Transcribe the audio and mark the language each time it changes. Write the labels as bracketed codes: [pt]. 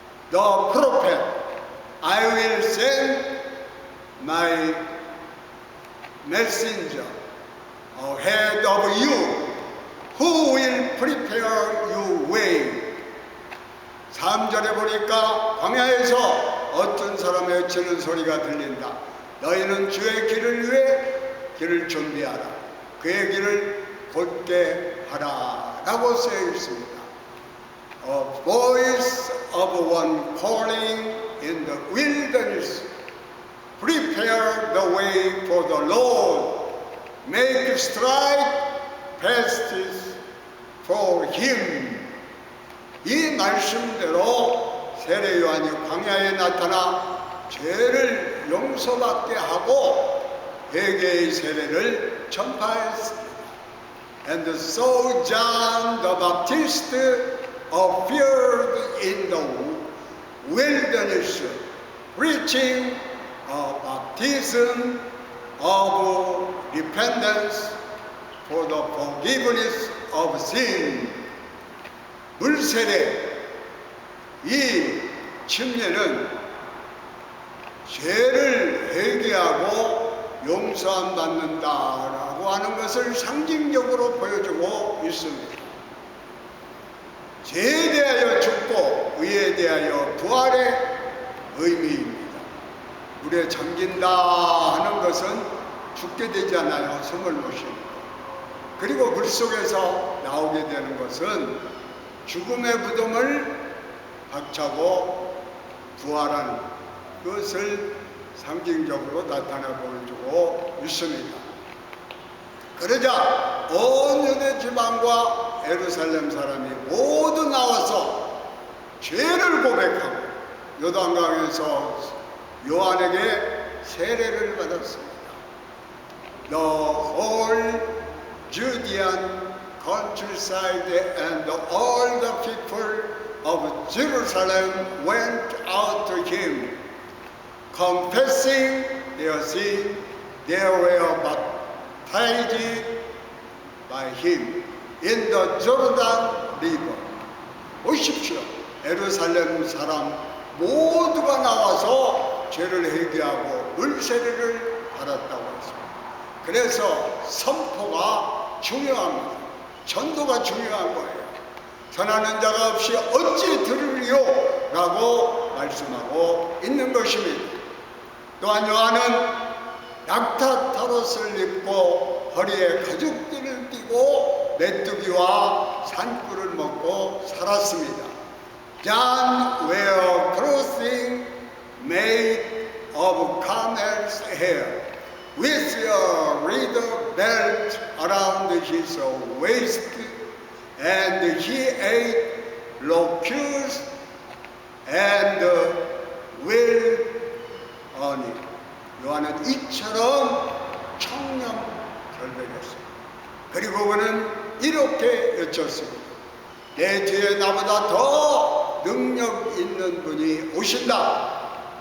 [en] the prophet, I will send my messenger ahead of you, who will prepare your way. [ko] 3절에 보니까 광야에서 어떤 사람이 외치는 소리가 들린다. 너희는 주의 길을 위해 길을 준비하라. 그의 길을 곧게 하라 라고 쓰여 있습니다. [en] A voice of one calling in the wilderness. Prepare the way for the Lord. Make straight paths for him. [ko] 이 말씀대로 세례 요한이 광야에 나타나 죄를 용서받게 하고 회개의 세례를 전파했습니다. [en] And so John the Baptist appeared in the wilderness, preaching a baptism of repentance for the forgiveness of sin. [ko] 물세례, 이 침례는 죄를 회개하고 용서함 받는다라고 하는 것을 상징적으로 보여주고 있습니다. 죄에 대하여 죽고 의에 대하여 부활의 의미입니다. 물에 잠긴다 하는 것은 죽게 되지 않아요. 숨을 못 쉬고. 그리고 물 속에서 나오게 되는 것은 죽음의 무덤을 박차고 부활한 것을 상징적으로 나타내 보여주고 있습니다. 그러자 온 유대 지방과 예루살렘 사람이 모두 나와서 죄를 고백하고 요단강에서 요한에게 세례를 받았습니다. [en] The whole Judean countryside and all the people of Jerusalem went out to him, confessing their sin. They were baptized by him in the Jordan River. [ko] 보십시오. 예루살렘 사람 모두가 나와서 죄를 회개하고 물세례를 받았다고 했습니다. 그래서 선포가 중요합니다. 전도가 중요한 거예요. 전하는 자가 없이 어찌 들으리요? 라고 말씀하고 있는 것입니다. 또한 요한은 낙타타롯을 입고 허리에 가죽띠를 띠고 메뚜기와 산꿀을 먹고 살았습니다. [en] John wore clothing made of camel's hair, with a leather belt around his waist, and he ate locusts and wild honey. [ko] 요한은 이처럼 청렴결백했습니다. 그리고 그는 이렇게 외쳤습니다. 내 뒤에 나보다 더 능력 있는 분이 오신다.